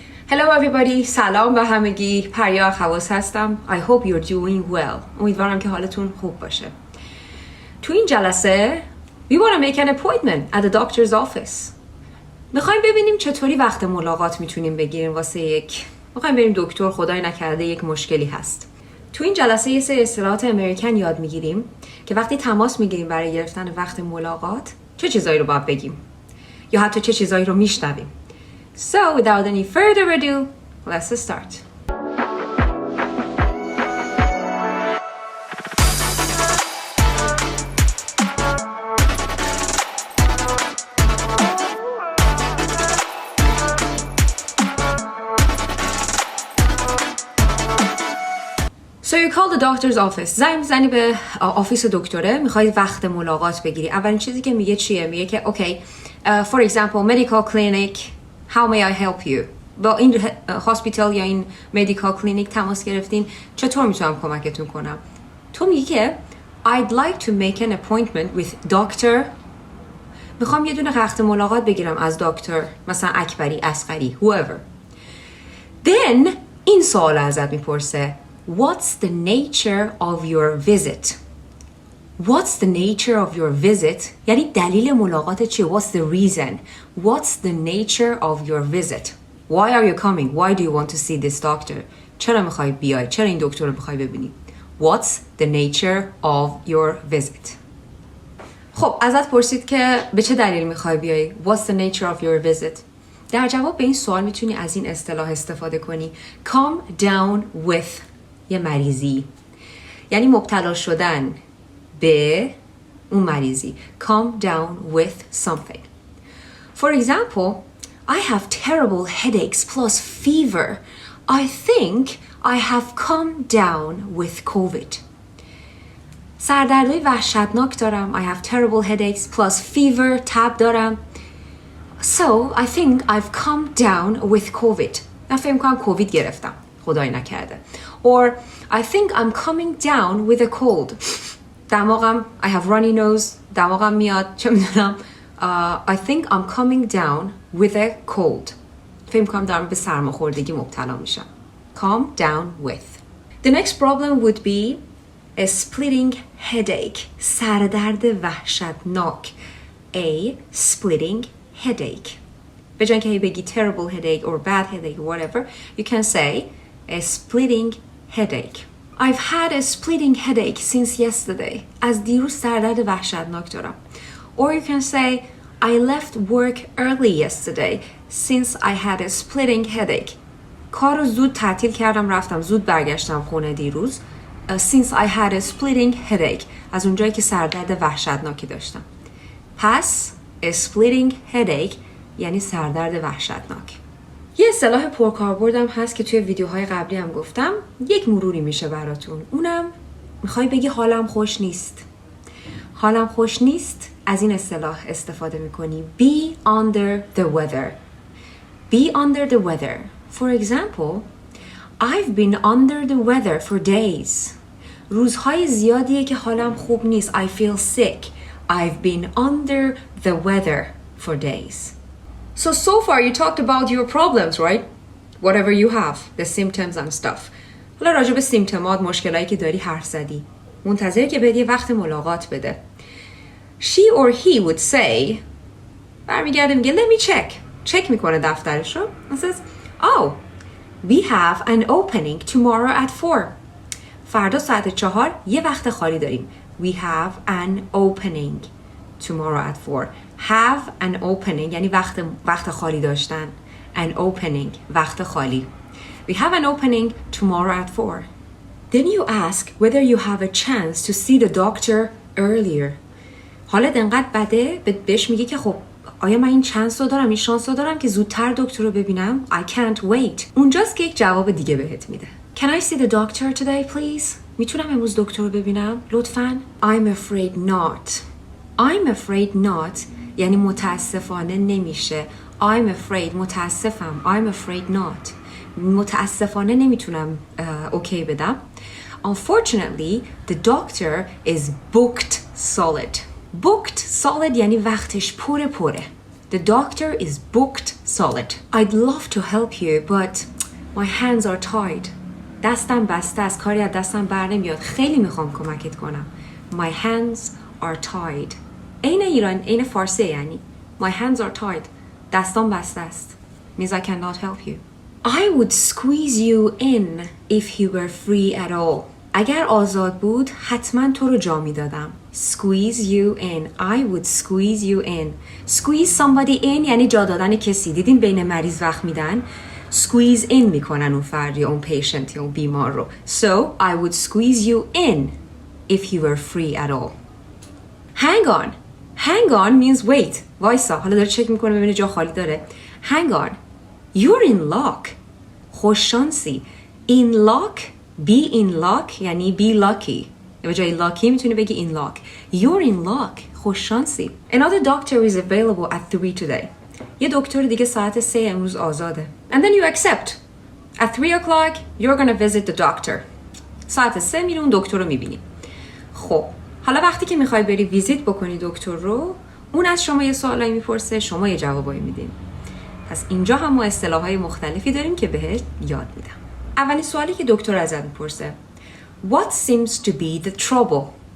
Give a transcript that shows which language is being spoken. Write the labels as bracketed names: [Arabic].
[English] Hello everybody, [Persian] سلام به همگی. پریا خواص هستم. [English] I hope you're doing well. [Persian] امیدوارم که حالتون خوب باشه. تو این جلسه [English] we want to make an appointment at the doctor's office. [Persian] میخوایم ببینیم چطوری وقت ملاقات میتونیم بگیریم میخوایم بریم دکتر، خدای نکرده یک مشکلی هست. تو این جلسه یه سری اصطلاحات امریکن یاد میگیریم که وقتی تماس میگیریم برای گرفتن وقت ملاقات چه چیزایی رو باید بگیم یا حتی چه چیزایی رو میشنویم. [English] So without any further ado, let's start. So you call the doctor's office. [Persian] زنگ میزنی به آفیس دکتره، میخوای وقت ملاقات بگیری. اولین چیزی که میگه چیه؟ میگه که [English] okay, for example, medical clinic, how may I help you? [Persian] با این هاسپیتال یا این medical clinic تماس گرفتین، چطور میتونم کمکتون کنم؟ تو میگی که [English] I'd like to make an appointment with doctor. [Persian] میخوام یه دونه وقت ملاقات بگیرم از دکتر، مثلا اکبری، اصغری، [English] whoever. Then [Persian] این سوال ازت میپرسه [English] What's the nature of your visit? What's the nature of your visit? [Persian] یعنی دلیل ملاقات چیه؟ [English] What's the reason? What's the nature of your visit? Why are you coming? Why do you want to see this doctor? [Persian] چرا میخوای بیای؟ چرا این دکتر رو میخوای ببینی؟ [English] What's the nature of your visit? [Persian] خب ازت پرسید که به چه دلیل میخوای بیای؟ [English] What's the nature of your visit? [Persian] در جواب به این سوال میتونی از این اصطلاح استفاده کنی. [English] Come down with [Persian] یه مریضی، یعنی مبتلا شدن به اون مریضی. [English] Come down with something. For example, I have terrible headaches plus fever. I think I have come down with COVID. [Persian] سردردهای وحشتناک دارم. [English] I have terrible headaches plus fever. [Persian] تب دارم. [English] So I think I've come down with COVID. [Persian] من فکر می‌کنم کووید گرفتم. خدای نکرده. [English] Or I think I'm coming down with a cold. [Persian] دماغم [English] I have runny nose. [Persian] دماغم میاد. چه میدونم. [English] I think I'm coming down with a cold. [Persian] فکر می‌کنم دارم به سرماخوردگی مبتلا میشم. [English] Come down with. The next problem would be a splitting headache. [Persian] سردرد وحشتناک. [English] A splitting headache. [Persian] به جای اینکه بگی [English] terrible headache or bad headache or whatever, you can say a splitting headache. I've had a splitting headache since yesterday. [Persian] از دیروز سردرد وحشتناک دارم. [English] Or you can say I left work early yesterday since I had a splitting headache. [Persian] کار رو زود تعطیل کردم، رفتم زود برگشتم خونه دیروز. [English] Since I had a splitting headache. [Persian] از اونجایی که سردرد وحشتناکی داشتم. پس [English] a splitting headache [Persian] یعنی سردرد وحشتناک. یه اصطلاح پرکاربردم هست که توی ویدیوهای قبلی هم گفتم. یک مروری میشه براتون. اونم میخوای بگی حالم خوش نیست. حالم خوش نیست، از این اصطلاح استفاده میکنی. [English] Be under the weather. Be under the weather. For example, I've been under the weather for days. [Persian] روزهای زیادیه که حالم خوب نیست. [English] I feel sick. I've been under the weather for days. So far you talked about your problems, right? Whatever you have, the symptoms and stuff. [Persian] حالا راجع به سیمتومات، مشکلایی که داری حرف زدی. منتظره که بدی وقت ملاقات بده. [English] She or he would say, [Persian] برمیگرده میگه [English] let me check. [Persian] چک میکنه دفترش رو. [English] And says, oh, we have an opening tomorrow at 4. [Persian] فردا ساعت 4 یه وقت خالی داریم. [English] We have an opening tomorrow at 4. Have an opening [Persian] یعنی وقت خالی داشتن. [English] An opening [Persian] وقت خالی. [English] We have an opening tomorrow at 4. Then you ask whether you have a chance to see the doctor earlier. [Persian] حالت انقدر بده بهش میگه که خب آیا من این چانس رو دارم، این شانس رو دارم که زودتر دکتر رو ببینم؟ [English] I can't wait. [Persian] اونجاست که یک جواب دیگه بهت میده. [English] Can I see the doctor today please? [Persian] میتونم امروز دکتر رو ببینم؟ لطفاً. [English] I'm afraid not. I'm afraid not [Persian] یعنی متاسفانه نمیشه. [English] I'm afraid [Persian] متاسفم. [English] I'm afraid not. [Persian] متاسفانه نمیتونم اوکی بدم. [English] Unfortunately, the doctor is booked solid. booked solid [Persian] یعنی وقتش پره. [English] The doctor is booked solid. I'd love to help you but my hands are tied. [Persian] دستم بسته است، کاری از دستم بر نمیاد. خیلی میخوام کمکت کنم. [English] My hands are tied. [Persian] عین فارسی یعنی [English] My hands are tied. [Persian] دستام بسته است. [English] Means I cannot help you. I would squeeze you in if you were free at all. [Persian] اگر آزاد بود حتما تو رو جا میدادم. [English] Squeeze you in. I would squeeze you in. Squeeze somebody in [Persian] یعنی جا دادن کسی. دیدین بین مریض وقت میدن [English] squeeze in [Persian] میکنن اون فرد یا اون patient یا اون بیمار رو. [English] So I would squeeze you in if you were free at all. Hang on. Hang on means wait. [Persian] وایسا. حالا داره چک میکنه ببینه جا خالی داره. [English] Hang on. You're in luck. [Persian] خوششانسی. [English] In luck. Be in luck یعنی be lucky. [Persian] به جای lucky میتونی بگی [English] in luck. You're in luck. [Persian] خوششانسی. [English] Another doctor is available at 3 today. [Persian] یه دکتر دیگه ساعت 3 امروز آزاده. [English] And then you accept. At 3 o'clock you're gonna visit the doctor. [Persian] ساعت 3 میری اون دکتر رو میبینی. خب حالا وقتی که میخوای بری ویزیت بکنی دکتر رو، اون از شما یه سوالایی میپرسه، شما یه جوابایی میدین. پس اینجا هم ما اصطلاحات مختلفی داریم که بهت یاد میدم. اولین سوالی که دکتر ازت میپرسه [English] What seems to be the trouble?